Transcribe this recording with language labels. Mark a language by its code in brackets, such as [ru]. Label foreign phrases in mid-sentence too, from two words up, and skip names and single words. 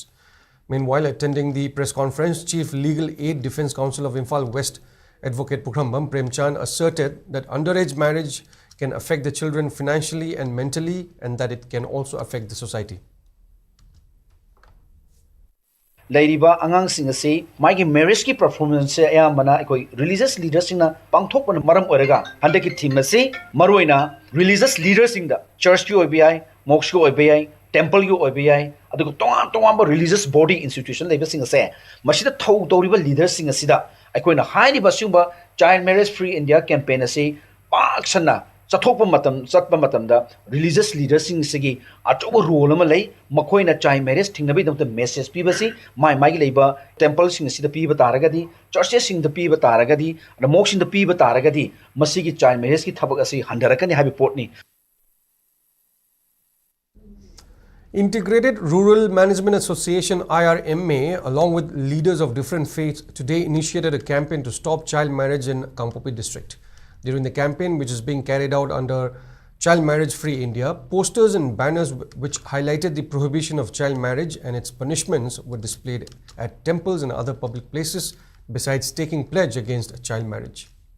[en] Meanwhile, attending the press conference, Chief Legal Aid Defence Council of Imphal West Advocate Pukrambam Premchand asserted that underage marriage can affect the children financially and mentally, and that it can also affect the society. [mni] ꯂꯩꯔꯤꯕ ꯑꯉꯥꯡꯁꯤꯡ ꯑꯁꯤ ꯃꯥꯒꯤ [en] marriage performance [mni] ꯑꯌꯥꯝꯕꯅ ꯑꯩꯈꯣꯏ [en] religious leaders [mni] ꯄꯥꯡꯊꯣꯛꯄꯅ ꯃꯔꯝ ꯑꯣꯏꯔꯒ ꯍꯟꯗꯛꯀꯤ ꯊꯤꯝ ꯑꯁꯤ ꯃꯔꯨꯑꯣꯏꯅ [en] religious leaders [mni] ꯆꯔꯆꯀꯤ ꯑꯣꯏꯕ ꯌꯥꯏ ꯃꯣꯛꯁꯀꯤ ꯑꯣꯏꯕ ꯌꯥꯏ ꯇꯦꯝꯄꯜꯒꯤ ꯑꯣꯏꯕ ꯌꯥꯏ ꯑꯗꯨꯒ ꯇꯣꯉꯥꯟ ꯇꯣꯉꯥꯟꯕ [en] religious body institution [mni] ꯂꯩꯕꯁꯤꯡ ꯑꯁꯦ ꯃꯁꯤꯗ ꯊꯧ ꯇꯧꯔꯤꯕ ꯂꯤꯗꯔꯁꯤꯡ ꯑꯁꯤꯗ ꯑꯩꯈꯣꯏꯅ ꯍꯥꯏꯔꯤꯕ ꯑꯁꯤꯒꯨꯝꯕ [en] child marriage free India campaign [mni] ꯑꯁꯤ ꯄꯥꯛ ꯁꯟꯅ ꯆꯠꯄ ꯃꯇꯝꯗ [en] religious leaders [mni] ꯑꯆꯧꯕ ꯔꯣꯜ ꯑꯃ ꯂꯩ ꯃꯈꯣꯏꯅ [en] child marriage [mni] ꯊꯤꯡꯅꯕꯒꯤꯗꯃꯛꯇ ꯃꯦꯁꯦꯖ ꯄꯤꯕꯁꯤ ꯃꯥꯒꯤ ꯂꯩꯕ ꯇꯦꯝꯄꯜꯁꯤꯡ ꯑꯁꯤꯗ ꯄꯤꯕ ꯇꯥꯔꯒꯗꯤ ꯆꯔꯆꯦꯁꯁꯤꯡꯗ ꯄꯤꯕ ꯇꯥꯔꯒꯗꯤ ꯑꯗ ꯃꯣꯛꯁꯤꯡꯗ ꯄꯤꯕ ꯇꯥꯔꯒꯗꯤ ꯃꯁꯤꯒꯤ [en] child marriage [mni] ꯊꯕꯛ ꯑꯁꯤ ꯍꯟꯊꯔꯛꯀꯅꯤ ꯍꯥꯏꯕ ꯄꯣꯠꯅꯤ. [en] Integrated Rural Management Association IRMA, along with leaders of different faiths, today initiated a campaign to stop child marriage in Kangpopi district. During the campaign, which is being carried out under Child Marriage Free India, posters and banners which highlighted the prohibition of child marriage and its punishments were displayed at temples and other public places, besides taking pledge against child marriage.